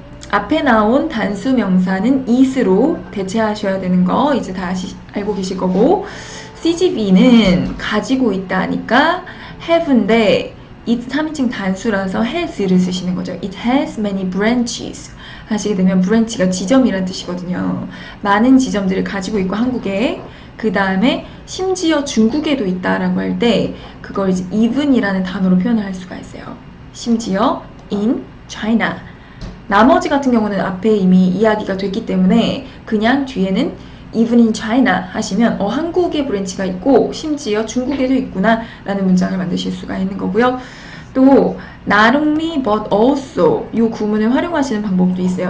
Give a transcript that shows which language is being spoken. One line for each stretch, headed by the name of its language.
Korean: 앞에 나온 단수 명사는 it으로 대체하셔야 되는 거 이제 다 알고 계실 거고, CGV는 가지고 있다 하니까 have인데 it 3인칭 단수라서 has를 쓰시는 거죠.
English: It has many branches
Korean: 하시게 되면
English: branch가
Korean: 지점이란 뜻이거든요. 많은 지점들을 가지고 있고 한국에, 그 다음에 심지어 중국에도 있다라고 할 때 그걸 이제 even이라는 단어로 표현을 할 수가 있어요. 심지어 in China. 나머지 같은 경우는 앞에 이미 이야기가 됐기 때문에 그냥 뒤에는
English: even in China
Korean: 하시면 한국에 브랜치가 있고 심지어 중국에도 있구나 라는 문장을 만드실 수가 있는 거고요. 또
English: not only but also
Korean: 이 구문을 활용하시는 방법도 있어요.